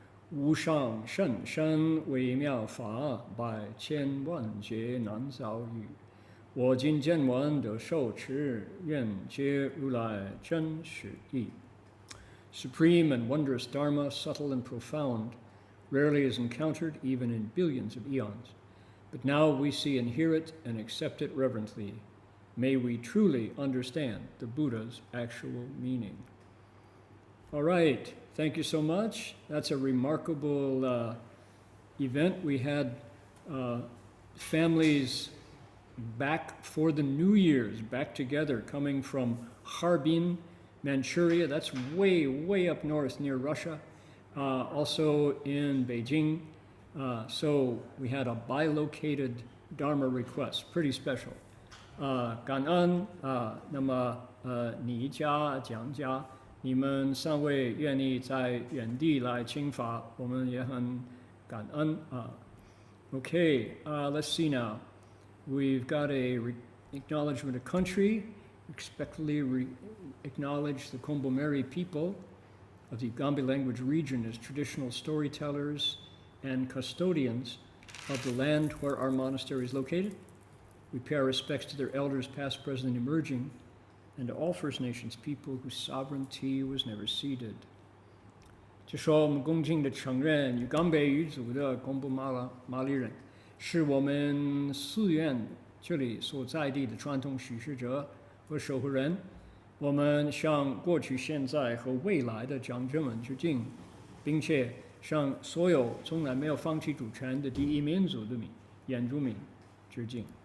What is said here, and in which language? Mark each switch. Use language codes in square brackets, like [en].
[zh] 无上甚深微妙法，百千万劫难遭遇。我今见闻得受持，愿解如来真实义。 [en] Supreme and wondrous Dharma, subtle and profound, rarely is encountered even in billions of eons. But now we see and hear it and accept it reverently. May we truly understand the Buddha's actual meaning. All right, thank you so much. That's a remarkable event we had families back for the New Year's, back together, coming from Harbin, Manchuria. That's way, way up north near Russia. Also in Beijing. So we had a bilocated Dharma request, pretty special. [zh] 感恩那么你家蒋家你们三位愿意在原地来请法，我们也很感恩 [en] Okay, let's see now. We've got a acknowledgment of country. Respectfully acknowledge the 𝗕𝗵𝗿𝗄 people of the Yongquan language region as traditional storytellers and custodians of the land where our monastery is located. We pay our respects to their elders, past, present, and emerging, and to all First Nations people whose sovereignty was never ceded. [zh] 就说我们恭敬地承认，与冈北语族的贡布马里人是我们寺院这里所在地的传统叙事者和守护人。我们向过去、现在和未来的长者们致敬，并且向所有从来没有放弃主权的第一民族的原住民致敬。